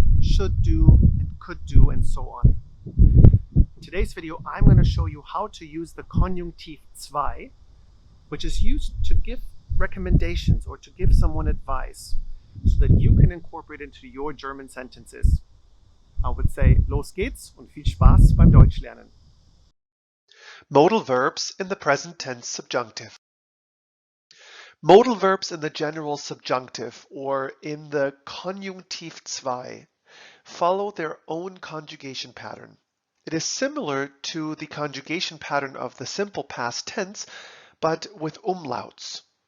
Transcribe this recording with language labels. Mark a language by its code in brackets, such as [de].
[en] Should do and could do and so on. In today's video, I'm going to show you how to use the Konjunktiv 2, which is used to give recommendations or to give someone advice so that you can incorporate it into your German sentences. I would say, [de] los geht's und viel Spaß beim Deutschlernen. [en] Modal verbs in the present tense subjunctive. Modal verbs in the general subjunctive or in the Konjunktiv 2 follow their own conjugation pattern. It is similar to the conjugation pattern of the simple past tense, but with umlauts.